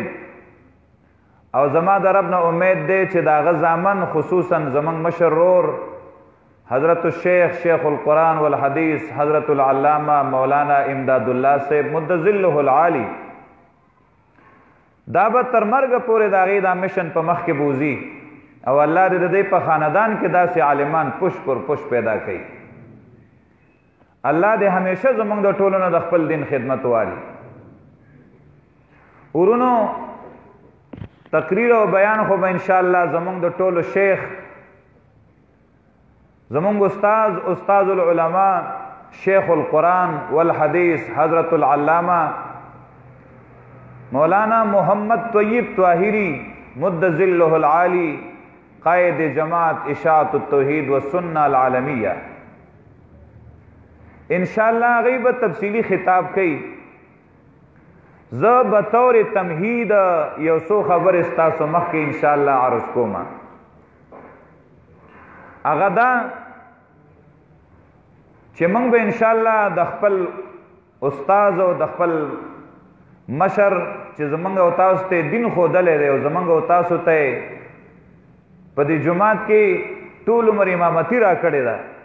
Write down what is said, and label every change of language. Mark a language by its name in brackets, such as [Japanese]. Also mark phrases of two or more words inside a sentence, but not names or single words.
[Pashto] او زما د رب نه امید دی چې د هغه زامن خصوصا زموږ مشر رور حضرت الشیخ [Arabic] شیخ القرآن والحدیث [Pashto] حضرت العلامہ مولانا امداد الله صاحب [Arabic] مد ظله العالی [Pashto] دا به تر مرګه پورې د هغې دا مشن په مخ کې بوځي او الله دې د دې په خاندان کې داسې عالمان پش پر پش پیدا کوي. الله دې همیشه زموږ د ټولو نه د خپل دین خدمت واري. ورونو تقریر او بیان خو به انشاءالله زموږ د ټولو شیخ زمونږ [Arabic] استاذ العلماء شیخ القرآن والحدیث [Pashto] حضرت العلامہ مولانا محمد طیب طاہری [Arabic] مد ظلہ العالی [Pashto] قائد جماعت اشاعت التوحید والسنہ العالمیہ انشاءاللہ غیبت تفصیلی خطاب کئی. زه [Urdu] بطور تمہید [Pashto] یو څو خبر استاسو مخکې انشاءاللہ عرض کوما. هغه دا چې موږ به انشاءالله د خپل استاذ او د خپل مشر چې زموږ او تاسو ته دین ښودلی دی او زموږ او تاسو ته په دې جومات کې ټول عمر امامتي را کړې ده،